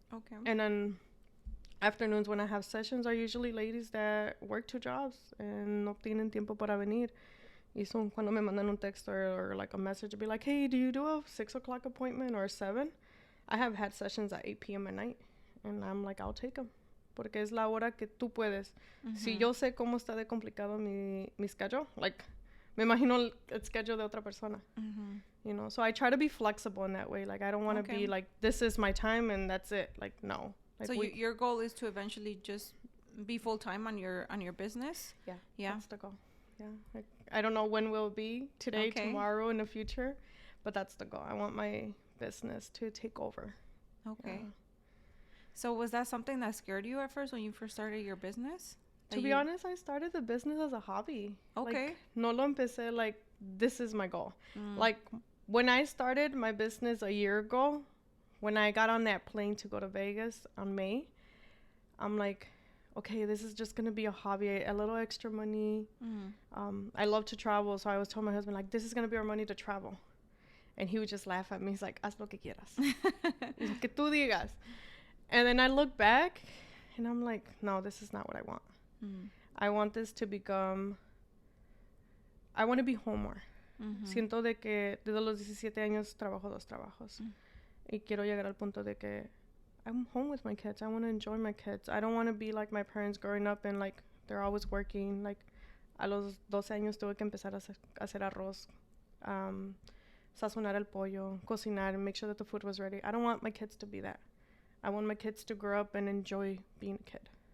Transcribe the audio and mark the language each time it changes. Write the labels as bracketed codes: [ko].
[en] Okay. And then afternoons when I have sessions are usually ladies that work 2 jobs and [es] no tienen tiempo para venir. [en] Y so [es] cuando me mandan un text [en] or like a message to be like, hey, do you do a 6 o'clock appointment or 7? I have had sessions at 8 p.m. at night, and I'm like, I'll take them. [es] Porque es la hora que tú puedes. Si yo sé cómo está de complicado mi schedule, like, me imagino el schedule de otra persona. [en] You know, so I try to be flexible in that way. Like, I don't want to be like, this is my time and that's it. Like, no. Like, so your goal is to eventually just be full-time on your business? Yeah. That's the goal. Yeah. Like, I don't know when we'll be, today, tomorrow, in the future, but that's the goal. I want my business to take over. Okay. So was that something that scared you at first when you first started your business? To be honest, I started the business as a hobby. Okay. Like, [es] no lo empecé [en] like, this is my goal. Like, when I started my business a year ago, when I got on that plane to go to Vegas on May, I'm like, okay, this is just going to be a hobby, a little extra money. I love to travel, so I was telling my husband, like, this is going to be our money to travel. And he would just laugh at me. He's like, [es] haz lo que quieras. Que tú digas. [en] And then I look back, and I'm like, no, this is not what I want. I want this to become, I want to be home more. [es] Siento de que desde los 17 años trabajo 2 trabajos. Y quiero llegar al punto de que [en] I'm home with my kids. I want to enjoy my kids. I don't want to be like my parents growing up and like they're always working. Like, [es] a los 12 años tuve que empezar a hacer arroz sazonar el pollo, cocinar, [en] and make sure that the food was ready. I don't want my kids to be that. I want my kids to grow up and enjoy being a kid.